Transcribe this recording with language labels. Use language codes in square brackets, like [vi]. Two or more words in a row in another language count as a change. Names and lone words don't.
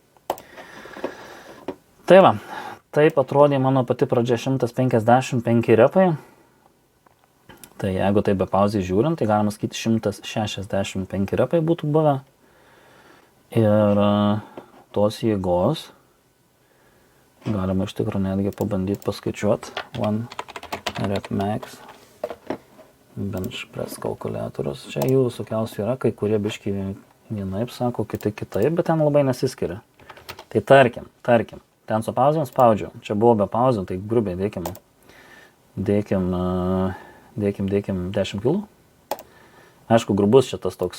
[lt] Tai va, taip atrodė mano pati pradžia 155 repai. Tai jeigu tai be pauzės žiūrint, tai galima sakyti 165 repai būtų buvę. Ir tos jėgos galima iš tikrųjų netgi pabandyti paskaičiuoti. 1 [en] rep max bench press [lt] kalkuliatorius. Čia jų visokiausių yra, kai kurie biški vienaip sako, kiti kitaip, bet ten labai nesiskiria. Tai tarkim. Ten su pauzėm spaudžiu. Čia buvo be pauzių, tai grubiai dėkim 10 kg. Aišku, grubus šitas toks.